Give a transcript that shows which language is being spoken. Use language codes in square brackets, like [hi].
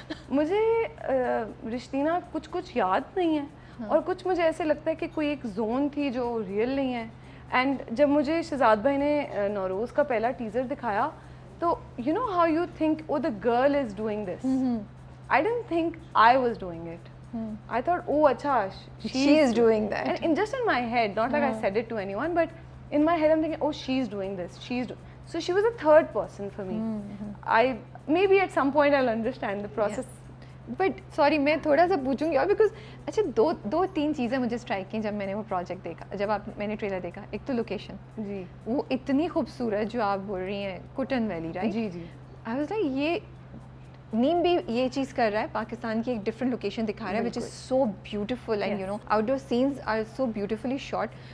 [ur] مجھے رشتینہ کچھ یاد نہیں ہے, اور کچھ مجھے ایسے لگتا ہے کہ کوئی ایک زون تھی جو ریئل نہیں ہے. اینڈ جب مجھے شہزاد بھائی نے نوروز کا پہلا ٹیزر دکھایا تو [en] You know how you think oh the girl is doing this, I don't think I was doing it. I thought, oh, acha, she is doing that. And just in my head, not like I said it to anyone, but in my head I'm thinking, oh, she's doing this, so she was a third person for me. Maybe at some point I'll understand the process. [ur] But sorry میں تھوڑا سا پوچھوں گی اور because اچھا دو تین چیزیں مجھے اسٹرائک کی جب میں نے وہ پروجیکٹ دیکھا, جب میں نے ٹریلر دیکھا. ایک تو لوکیشن, جی وہ اتنی خوبصورت جو آپ بول رہی ہیں, کٹن valley, right? جی جی. [en] I was like [ur] یہ نیم بھی یہ چیز کر رہا ہے, پاکستان کی ایک ڈفرنٹ لوکیشن دکھا رہا ہے [en] Which is so beautiful and you know outdoor scenes are so beautifully shot.